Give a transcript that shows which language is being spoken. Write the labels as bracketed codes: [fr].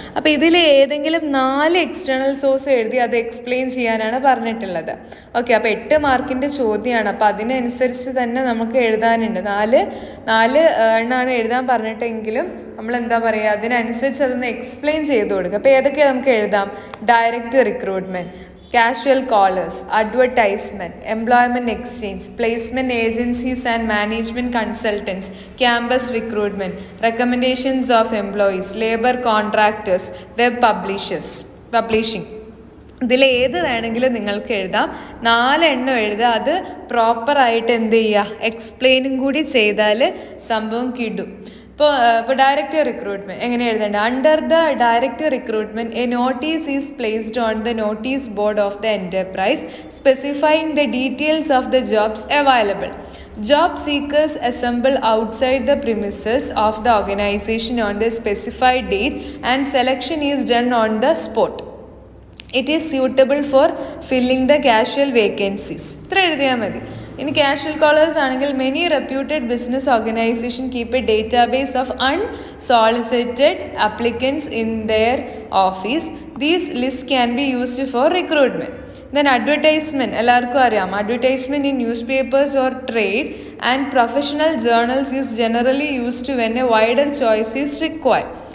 [ml] അപ്പോൾ ഇതിൽ ഏതെങ്കിലും 4 എക്സ്റ്റേണൽ സോഴ്സ് എഴുതി അത് എക്സ്പ്ലെയിൻ ചെയ്യാനാണ് പറഞ്ഞിട്ടുള്ളത്. ഓക്കെ, അപ്പോൾ 8 മാർക്കിൻ്റെ ചോദ്യമാണ്. അപ്പോൾ അതിനനുസരിച്ച് തന്നെ നമുക്ക് എഴുതാനുണ്ട്. 4 എണ്ണമാണ് എഴുതാൻ പറഞ്ഞിട്ടെങ്കിലും നമ്മൾ എന്താ പറയുക, അതിനനുസരിച്ച് അതൊന്ന് എക്സ്പ്ലെയിൻ ചെയ്ത് കൊടുക്കുക. അപ്പോൾ ഏതൊക്കെയാണ് നമുക്ക് എഴുതാം? Direct recruitment, [en] casual callers, advertisement, employment exchange, placement agencies and management consultants, campus recruitment, recommendations of employees, labor contractors, web publishing. [ml] ഇതിൽ ഏത് വേണമെങ്കിലും നിങ്ങൾക്ക് എഴുതാം. 4 എണ്ണം എഴുതുക. അത് പ്രോപ്പറായിട്ട് എന്ത് ചെയ്യുക, എക്സ്പ്ലെയിനും കൂടി ചെയ്താൽ സംഭവം കിട്ടും. ഇപ്പോൾ ഡയറക്റ്റ് റിക്രൂട്ട്മെൻറ്റ് എങ്ങനെ എഴുതേണ്ടത്? [en] Under the direct recruitment a notice is placed on the notice board of the enterprise specifying the details of the jobs available. Job seekers assemble outside the premises of the organization on the specified date and selection is done on the spot. It is suitable for filling the casual vacancies. [ml] ഇത്ര എഴുതിയാൽ മതി. ഇനി casual callers ആണെങ്കിൽ [en] Many reputed business organisation keep a database of unsolicited applicants in their office. These list can be used for recruitment. Then advertisement, [ml] എല്ലാവർക്കും അറിയാം. [en] Advertisement in newspapers or trade and professional journals is generally used when a wider choice is required.